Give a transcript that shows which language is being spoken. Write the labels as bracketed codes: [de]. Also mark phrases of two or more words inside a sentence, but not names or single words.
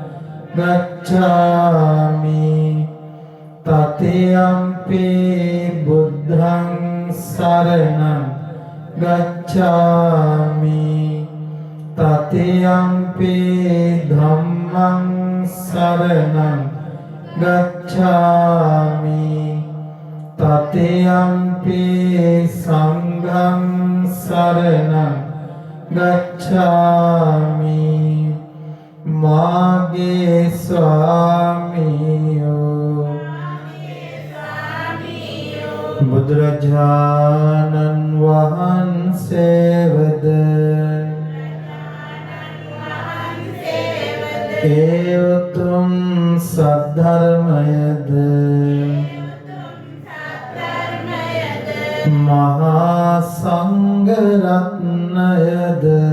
[pi] ගච්ඡාමි තතියම්පි බුද්ධං සරණං ගච්ඡාමි තතියම්පි ධම්මං සරණං ගච්ඡාමි තතියම්පි සංඝං සරණං [si] ගච්ඡාමි මාගේ ස්වාමියෝ බුදුරජාණන් වහන්සේවද ඒ උතුම් සද්ධර්මයද මහා සංඝ රත්නයද